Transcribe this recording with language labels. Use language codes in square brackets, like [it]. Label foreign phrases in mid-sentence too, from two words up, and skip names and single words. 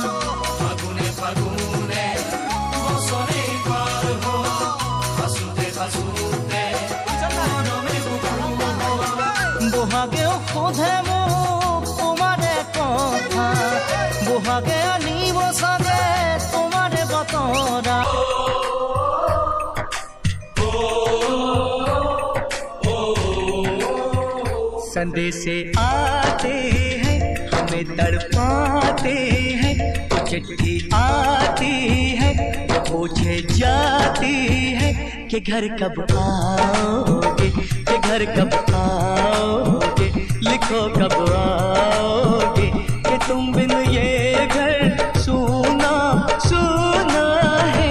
[as] ফাগুনে ফাগুনে বছৰে পাৰ হ'ল, সাঁচোতে সাঁচোতে মৰমে বুকু হ'ল। বহাগেও সোধে মোক তোমাৰে কথা, বহাগে আনিব চাগে তোমাৰে বতৰা। [hi] संदेशे आते हैं हमें तड़पाते हैं, चिट्ठी आती है पूछे जाती है कि घर कब आओगे, कि घर कब आओगे, लिखो कब आओगे, कि तुम बिन ये घर सूना सूना है।